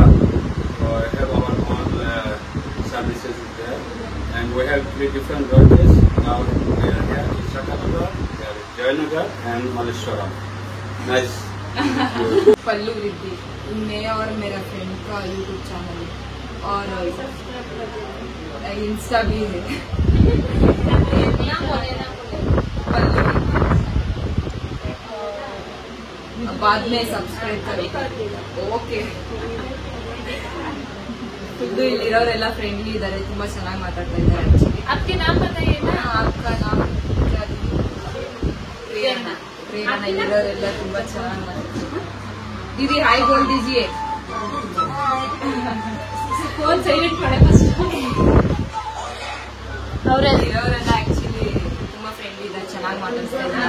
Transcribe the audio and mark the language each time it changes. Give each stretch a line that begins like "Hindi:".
English: Have our own services there, and we have 3 different branches. Now we are here in Shakanagar, Jayanagar, and Malleshwaram. Nice.
Hindi: पल्लू रिद्धि, मैं और मेरा friend का YouTube channel है और Insta भी है। बाद में सब्सक्राइब करो।
Kannada: ओके खुद इಲ್ಲಿರೋರೆಲ್ಲ ಫ್ರೆಂಡ್ಲಿ ಇದ್ದಾರೆ, ತುಂಬಾ ಚೆನ್ನಾಗಿ ಮಾತಾಡ್ತಾ ಇದ್ದಾರೆ।
Hindi: आपके नाम बताइए ना, आपका नाम क्या? प्रेरणा।
Kannada: प्रेरणा इಲ್ಲಿರೋರೆಲ್ಲ ತುಂಬಾ ಚೆನ್ನಾಗಿ ಮಾತಾಡ್ತಾರೆ।
Hindi: दीदी हाय बोल दीजिए। फोन साइलेंट माडे फर्स्ट।
Kannada: ಅವರೆಲ್ಲ ಆಕ್ಚುಲಿ ತುಂಬಾ ಫ್ರೆಂಡ್ಲಿ ಇದ್ದಾರೆ, ಚೆನ್ನಾಗಿ ಮಾತಾಡ್ತಾ ಇದ್ದಾರೆ।